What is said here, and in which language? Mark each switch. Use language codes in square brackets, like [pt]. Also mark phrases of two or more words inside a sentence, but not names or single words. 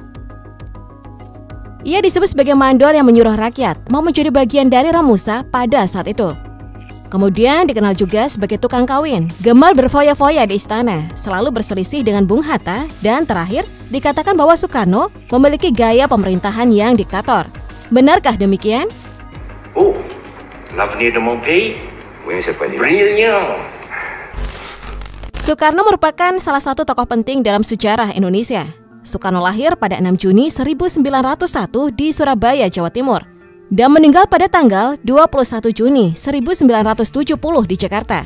[id] Ia disebut sebagai mandor yang menyuruh rakyat mau menjadi bagian dari Romusa pada saat itu. Kemudian dikenal juga sebagai tukang kawin, gemar berfoya-foya di istana, selalu berselisih dengan Bung Hatta, dan terakhir dikatakan bahwa Soekarno memiliki gaya pemerintahan yang diktator. Benarkah demikian? [fr] Oh, l'avenir de mon pays, brilliant. [id] Soekarno merupakan salah satu tokoh penting dalam sejarah Indonesia. Soekarno lahir pada 6 Juni 1901 di Surabaya, Jawa Timur, dan meninggal pada tanggal 21 Juni 1970 di Jakarta.